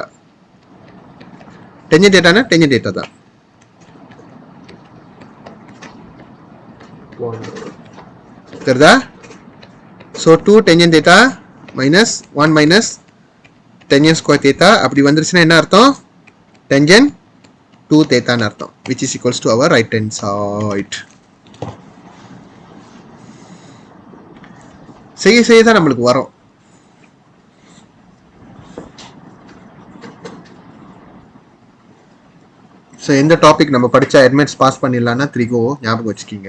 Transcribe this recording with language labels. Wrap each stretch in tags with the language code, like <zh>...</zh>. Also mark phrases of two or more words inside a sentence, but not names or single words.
<en>tangent theta tangent theta தான்.</en> <ta>தெரியுதா?</ta> <en>So 2 tangent theta minus 1 minus tangent square theta.</en> <ta>அப்படி வந்துருச்சுன்னா என்ன அர்த்தம்?</ta> <en>tangent 2 theta</en> <ta>ன்னு அர்த்தம்,</ta> <en>which is equals to our right hand side.</en> <ta>செய்ய தான் நம்மளுக்கு வரும். ஸோ எந்த டாபிக் நம்ம படித்தா அட்மிட்ஸ் பாஸ் பண்ணிடலான்னா த்ரிகோ ஞாபகம் வச்சுக்கிங்க.</ta>